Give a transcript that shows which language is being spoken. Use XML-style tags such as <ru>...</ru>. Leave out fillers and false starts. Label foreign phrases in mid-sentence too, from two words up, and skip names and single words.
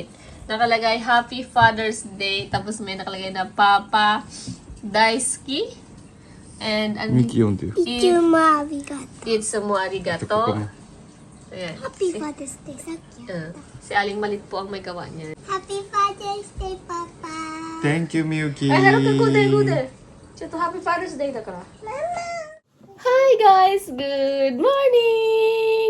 <tl>Nakalagay,</tl> <en>Happy Father's Day.</en> <tl>Tapos may nakalagay na</tl> <ja>パパ大好き.</ja> <en>And,</en> <ja>ミキ読んでよ。いつもありがとう。いつもありがとう. ここも。</ja> <tl>Ayan.</tl> <en>Happy Father's Day.</en> <tl>Sa akin. Si Aling Maliit po ang may gawa niya.</tl> <en>Happy Father's Day, Papa. Thank you, Miyuki.</en> <tl>Ay, harap ka, gude. Chito,</tl> <en>Happy Father's Day</en> <tl>na ka.</tl> <en>Hi guys! Good morning!</en>